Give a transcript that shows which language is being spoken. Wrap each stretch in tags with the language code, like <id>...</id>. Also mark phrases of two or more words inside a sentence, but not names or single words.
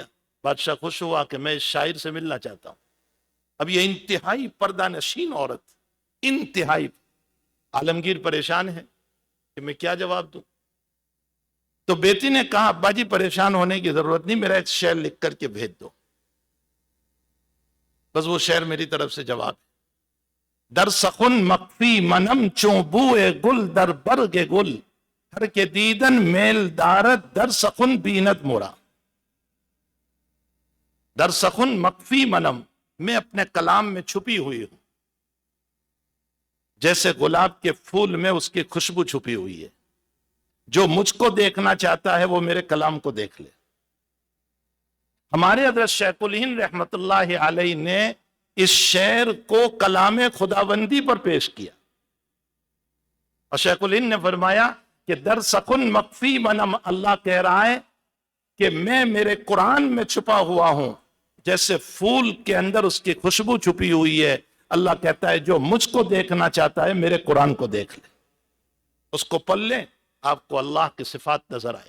<ur>بادشاہ خوش ہوا کہ میں اس شاعر سے ملنا چاہتا ہوں۔ اب یہ انتہائی پردہ نشین عورت، انتہائی، عالمگیر پریشان ہے کہ میں کیا جواب دوں۔ تو بیٹی نے کہا ابا جی پریشان ہونے کی ضرورت نہیں، میرا ایک شعر لکھ کر کے بھیج دو، بس وہ شعر میری طرف سے جواب ہے۔</ur> <fa>در سخن مخفی منم چوں بوئے گل در برگ گل، ہر کے دیدن میل دارت در سخن بیند مورا۔ در سخن مخفی منم،</fa> <ur>میں اپنے کلام میں چھپی ہوئی ہوں، جیسے گلاب کے پھول میں اس کی خوشبو چھپی ہوئی ہے۔ جو مجھ کو دیکھنا چاہتا ہے وہ میرے کلام کو دیکھ لے۔ ہمارے حضرت شیخ الہند رحمت اللہ علیہ نے اس شعر کو کلام خداوندی پر پیش کیا، اور شیخ الہند نے فرمایا کہ</ur> <fa>در سخن مخفی منم،</fa> <ur>اللہ کہہ رہا ہے کہ میں میرے قرآن میں چھپا ہوا ہوں، جیسے پھول کے اندر اس کی خوشبو چھپی ہوئی ہے۔ اللہ کہتا ہے جو مجھ کو دیکھنا چاہتا ہے میرے قرآن کو دیکھ لے، اس کو پڑھ لیں، آپ کو اللہ کی صفات نظر آئے گی۔</ur>